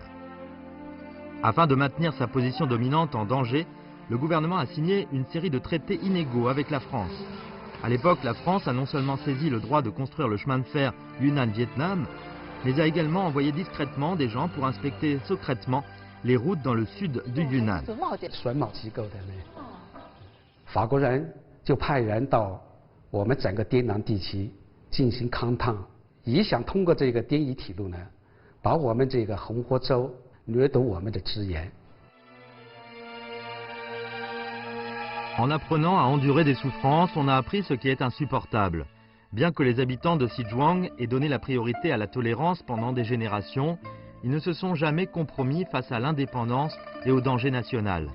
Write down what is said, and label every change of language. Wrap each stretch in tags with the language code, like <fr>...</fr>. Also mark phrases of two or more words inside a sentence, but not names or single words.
<fr>Afin de maintenir sa position dominante en danger, le gouvernement a signé une série de traités inégaux avec la France. À l'époque, la France a non seulement saisi le droit de construire le chemin de fer Yunnan-Vietnam, mais a également envoyé discrètement des gens pour inspecter secrètement les routes dans le sud du Yunnan.</fr> <zh>选贸机构的呢，法国人就派人到我们整个滇南地区进行勘探，也想通过这个滇宜铁路呢，把我们这个红火州掠夺我们的资源。</zh> <fr>En apprenant à endurer des souffrances, on a appris ce qui est insupportable. Bien que les habitants de Xizhuang aient donné la priorité à la tolérance pendant des générations, ils ne se sont jamais compromis face à l'indépendance et au danger national.</fr>